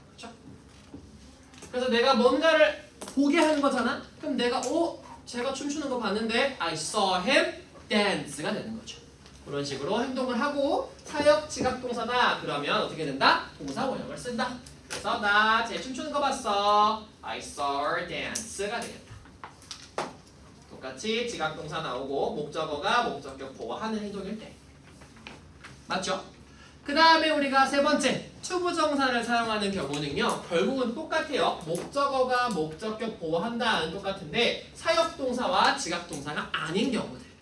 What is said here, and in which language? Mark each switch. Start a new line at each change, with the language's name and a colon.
Korean: 그쵸? 그래서 내가 뭔가를 보게 하는 거잖아? 그럼 내가 제가 춤추는 거 봤는데
English: I saw him dance
Korean: 가 되는 거죠. 그런 식으로 행동을 하고 사역 지각동사다 그러면 어떻게 된다? 동사 원형을 쓴다. 그래서 나 쟤 춤추는 거 봤어.
English: I saw her dance가
Korean: 되겠다. 똑같이 지각동사 나오고 목적어가 목적격 보호하는 행동일 때. 맞죠? 그 다음에 우리가 세 번째 투부정사를 사용하는 경우는요. 결국은 똑같아요. 목적어가 목적격 보호한다는 똑같은데 사역동사와 지각동사가 아닌 경우들.